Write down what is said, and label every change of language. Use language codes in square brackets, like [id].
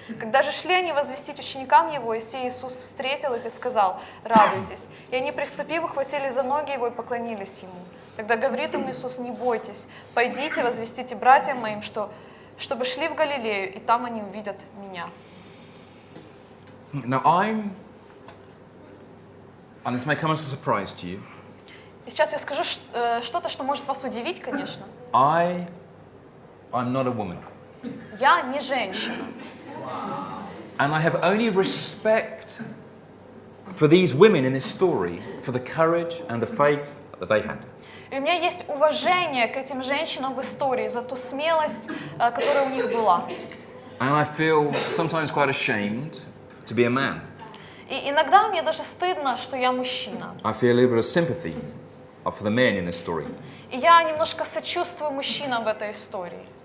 [ru] Когда же шли они возвестить ученикам Его, и сей Иисус встретил их и сказал: «Радуйтесь». И они, приступив, ухватили за ноги Его и поклонились Ему. Тогда говорит им Иисус: «Не бойтесь, пойдите, возвестите братьям моим, чтобы шли в Галилею, и там они увидят Меня». [en] Now and this may come as a surprise to you, [ru] И сейчас я скажу что-то, что может вас удивить, конечно. [en] I'm not a woman. [ru] Я не женщина. [en] And I have only respect for these women in this story for the courage and the faith that they had. [ru] И у меня есть уважение к этим женщинам в истории за ту смелость, которая у них была. [en] And I feel sometimes quite ashamed to be a man. [ru] И иногда мне даже стыдно, что я мужчина. [en] I feel a little bit of sympathy for the men in this story. [ru] И я немножко сочувствую мужчинам в этой истории.